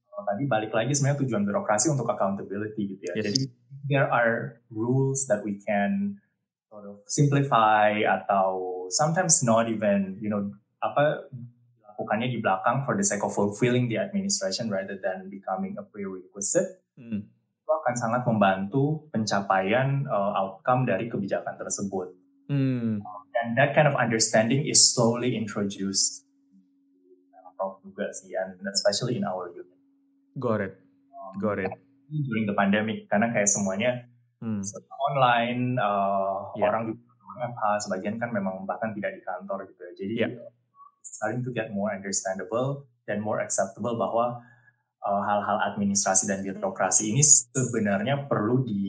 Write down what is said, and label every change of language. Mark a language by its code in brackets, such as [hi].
[id] Tadi balik lagi sebenarnya tujuan birokrasi untuk accountability gitu ya. [en] Jadi there are rules that we can sort of simplify atau sometimes not even, [id] dilakukannya di belakang [en] for the sake of fulfilling the administration rather than becoming a prerequisite. [id] Itu akan sangat membantu pencapaian outcome dari kebijakan tersebut. [en] And that kind of understanding is slowly introduced [id] juga sih, [en] and especially in our unit. Got it. During the pandemic, [id] karena kayak semuanya online, orang juga FH, sebagian kan memang bahkan tidak di kantor gitu ya. Jadi [en] starting to get more understandable [id] dan [en] more acceptable [id] bahwa hal-hal administrasi dan birokrasi ini sebenarnya perlu